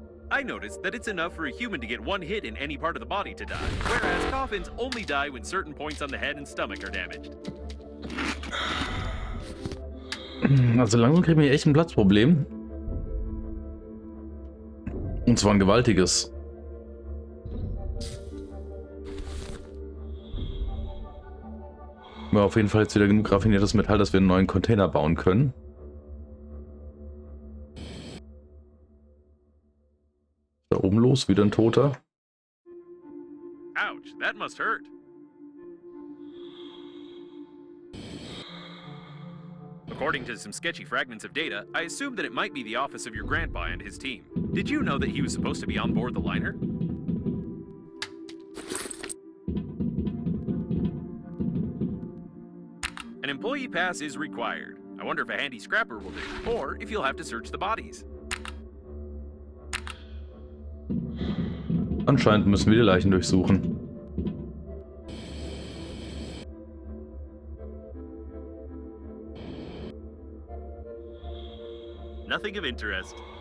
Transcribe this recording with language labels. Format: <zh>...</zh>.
<en>I noticed that it's enough for a human to get one hit in any part of the body to die, whereas coffins only die when certain points on the head and stomach are damaged.</en> <de>Also langsam kriegen wir echt ein Platzproblem. Und zwar ein gewaltiges. Wir haben auf jeden Fall jetzt wieder genug raffiniertes Metall, dass wir einen neuen Container bauen können. Da oben los, wieder ein Toter.</de> <en>Ouch, that must hurt. According to some sketchy fragments of data, I assumed that it might be the office of your grandpa and his team. Did you know that he was supposed to be on board the liner? An employee pass is required. I wonder if a handy scrapper will do, or if you'll have to search the bodies.</en> <de>Anscheinend müssen wir die Leichen durchsuchen.</de> <en>Nothing of interest.</en>